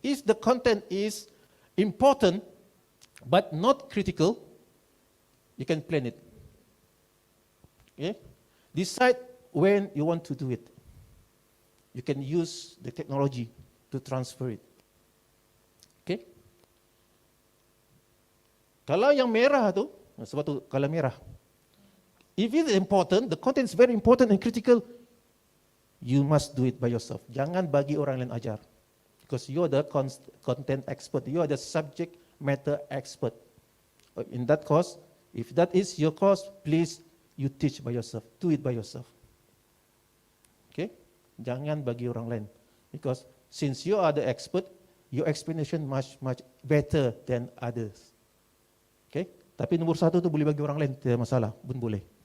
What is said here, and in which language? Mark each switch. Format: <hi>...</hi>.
<en>If the content is important but not critical, you can plan it. Okay, decide when you want to do it. You can use the technology to transfer it. Okay.</en> <ms>Kalau yang merah tu, sebab tu kalau merah.</ms> <en>If it is important, the content is very important and critical, you must do it by yourself.</en> <ms>Jangan bagi orang lain ajar.</ms> <en>Because you are the content expert. You are the subject matter expert. In that course, if that is your course, please you teach by yourself. Do it by yourself. Okay?</en> <ms>Jangan bagi orang lain.</ms> <en>Because since you are the expert, your explanation much better than others. Okay?</en> <ms>Tapi nombor 1 tu boleh bagi orang lain, tidak masalah, pun boleh.</ms>